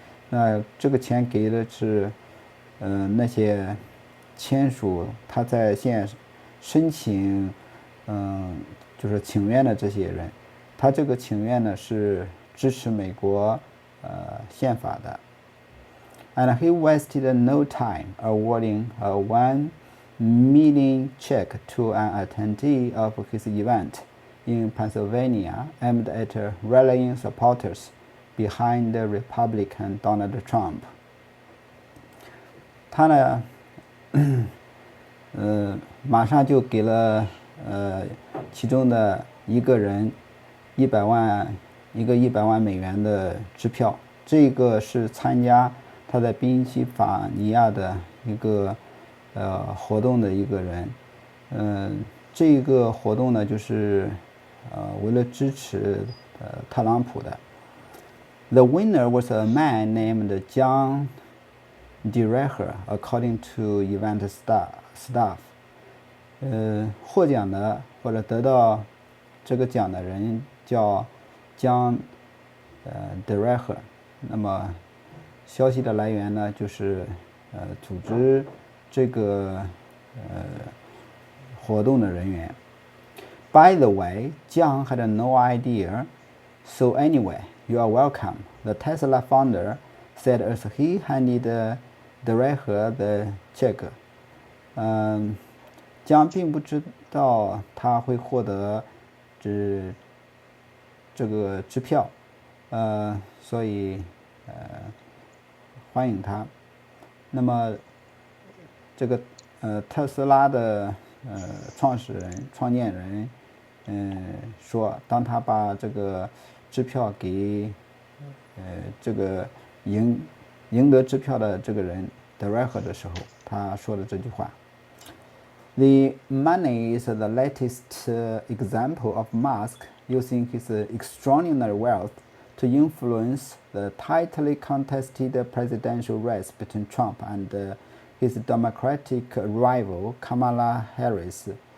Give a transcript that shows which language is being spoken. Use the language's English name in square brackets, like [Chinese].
[Chinese] 那这个钱给的是那些签署他在线申请就是请愿的这些人。他这个请愿呢是支持美国宪法的。 [English] And he wasted no time awarding a $1 million check to an attendee of his event in Pennsylvania aimed at rallying supporters behind Republican Donald Trump. [Chinese] 他呢，马上就给了其中的一个人100万美元的支票。这个是参加他在宾夕法尼亚的一个活动的一个人。这个活动呢，就是为了支持特朗普的。 [English] The winner was a man named John DeRecher, according to event staff. [Chinese] 获奖的或者得到这个奖的人叫John DeRecher。那么消息的来源呢，就是组织这个活动的人员。 [English] By the way, John had no idea. So anyway, you are welcome, the Tesla founder said as he handed DeRecher the check. [Chinese] John 并不知道他会获得这个支票，所以欢迎他。那么这个特斯拉的创始人、创建人说，当他把这个支票给这个赢得支票的这个人 DeRecher 的时候，他说的这句话。 [English] The money is the latest example of Musk using his extraordinary wealth to influence the tightly contested presidential race between Trump and his Democratic rival Kamala Harris。